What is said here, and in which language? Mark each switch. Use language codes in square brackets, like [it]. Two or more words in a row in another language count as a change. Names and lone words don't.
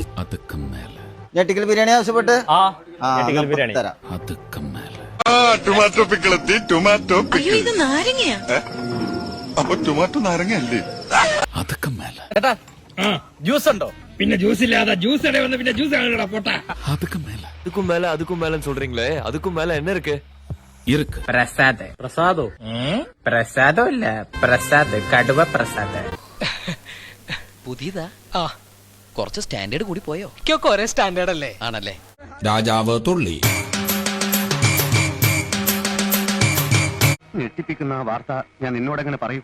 [ml] ഞെട്ടിക്കൽ ബിരിയാണി ആവശ്യപ്പെട്ട് ബിരിയാണി തരാം. ടൊമാറ്റോ പിക്കിളെത്തി. ടൊമാറ്റോ അയ്യോ ഇത് നാരങ്ങയാ. അപ്പൊ ടൊമാറ്റോ നാരങ്ങയല്ലേ? ചേട്ടാ ജ്യൂസ് ഉണ്ടോ? പിന്നെ ജ്യൂസ് ഇല്ലാതെ ജ്യൂസ് ഇട വന്ന് പിന്നെ ജ്യൂസ് ആണല്ലോ പൊട്ടാ. [ta] அதுக்கும் மேல சொல்றீங்களே, அதுக்கும் மேல என்ன இருக்கு? [ml] പ്രസാദോ പ്രസാദമല്ല പ്രസാദ് കടുവ പ്രസാദ്. പുതിയതാ? കുറച്ച് സ്റ്റാൻഡേർഡ് കൂടി പോയോ? ഒരേ സ്റ്റാൻഡേർഡ് അല്ലേ? ആണല്ലേ. രാജാവ് തുള്ളി. ഞെട്ടിപ്പിക്കുന്ന വാർത്ത ഞാൻ നിന്നോട് എങ്ങനെ പറയും?